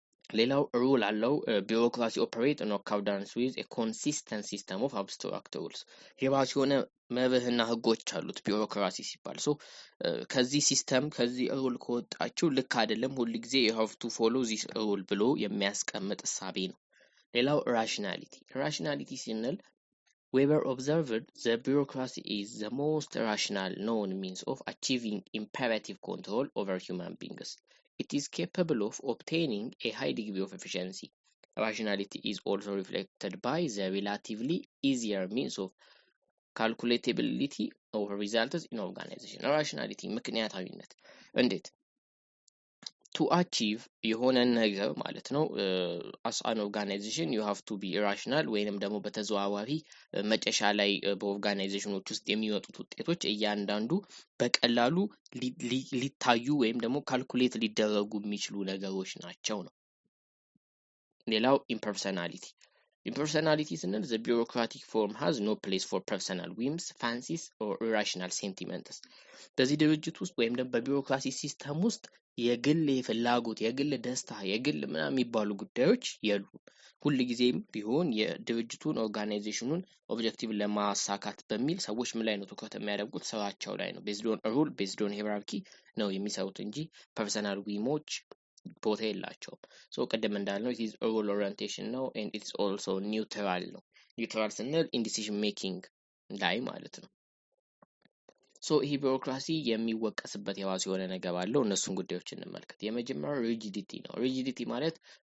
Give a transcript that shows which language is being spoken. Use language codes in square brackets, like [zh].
[am] ሌላው ሩል አለው። [en] ቢሮክራሲ ኦፐሬት ኢን አኮርዳንስ ዊዝ ኤ ኮንሲስተንት ሲስተም ኦፍ አብስትራክት ሩልስ። [am] የራሱ የሆነ መርህና ህጎች አሉት ቢሮክራሲ ሲባል። ሶ ከዚህ ሲስተም ከዚህ ሩል ከወጣችሁ ልክ አይደለም፣ ሁሉ ጊዜ [en] you have to follow this rule [am] ብሎ የሚያስቀምጥ እሳቤ ነው። ሌላው ራሽናሊቲ ስንል [en] whether observed, the bureaucracy is the most rational known means of achieving imperative control over human beings. It is capable of obtaining a high degree of efficiency. Rationality is also reflected by the relatively easier means of calculability of results in organization. [am] Rationality ምክንያታዊነት እንዴት to achieve የሆነ ነገር ማለት ነው። [en] as an organization you have to be rational [am] ወይንም ደግሞ በተዘዋዋሪ መጨረሻ ላይ በኦርጋናይዜሽኖች ውስጥ የሚወጡት ውጤቶች እያንዳንዱ በቀላሉ ሊታዩ ወይም ደግሞ ካልኩሌት ሊደረጉ የሚችሉ ነገሮች ናቸው ነው። ሌላው ኢምፐርሰናሊቲ [en] Impersonality ስንል the bureaucratic form has no place for personal whims, fancies or irrational sentiments. [am] በዚህ ድርጅት ውስጥ ወይም ደግሞ በቢሮክራሲ ሲስተም ውስጥ የግል ፍላጎት፣ የግል ደስታ፣ የግል ምናምን የሚባሉ ጉዳዮች የሉም። ሁልጊዜም ቢሆን የድርጅቱን ኦርጋናይዜሽኑን ኦብጀክቲቭ ለማሳካት በሚል ሰዎች ምን ላይ ነው ትኩረት የሚያደርጉት? ስራቸው ላይ ነው። ቤዝድ ኦን ሩል ቤዝድ ኦን ሂራርኪ ነው የሚሰሩት እንጂ ፐርሰናል ዊሞች ቦታ የላቸውም። ሶ ቅድም እንዳልነው [en] it is a rule orientation [am] ነው [en] and it's also neutral [am] ነው። ኒውትራል ስንል [en] in decision making [am] ላይ ማለት ነው። ሶ ይህ ቢሮክራሲ የሚወቀስበት የራሱ የሆነ ነገር አለው። እነሱን ጉዳዮች እንመልከት። የመጀመሪያው ሪጂዲቲ ነው። ሪጂዲቲ ማለት